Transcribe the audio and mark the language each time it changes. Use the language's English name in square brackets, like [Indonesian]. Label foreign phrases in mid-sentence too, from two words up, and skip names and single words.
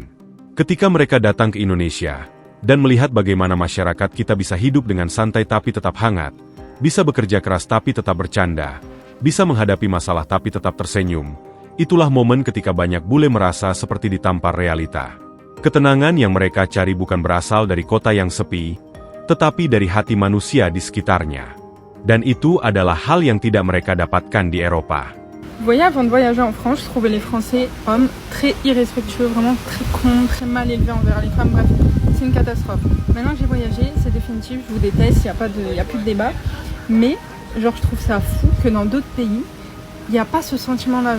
[Indonesian] Ketika mereka datang ke Indonesia, dan melihat bagaimana masyarakat kita bisa hidup dengan santai tapi tetap hangat, bisa bekerja keras tapi tetap bercanda, bisa menghadapi masalah tapi tetap tersenyum, itulah momen ketika banyak bule merasa seperti ditampar realita. Ketenangan yang mereka cari bukan berasal dari kota yang sepi, tetapi dari hati manusia di sekitarnya. Dan itu adalah hal yang tidak mereka dapatkan di Eropa. [French] Vous voyez, avant de voyager en France, je trouvais les Français hommes très irrespectueux, vraiment très cons, très mal élevés envers les femmes, bref, c'est une catastrophe. Maintenant que j'ai voyagé, c'est définitif, je vous déteste, il n'y a plus de débat. Mais, genre, je trouve ça fou que dans d'autres pays, il n'y a pas ce sentiment-là.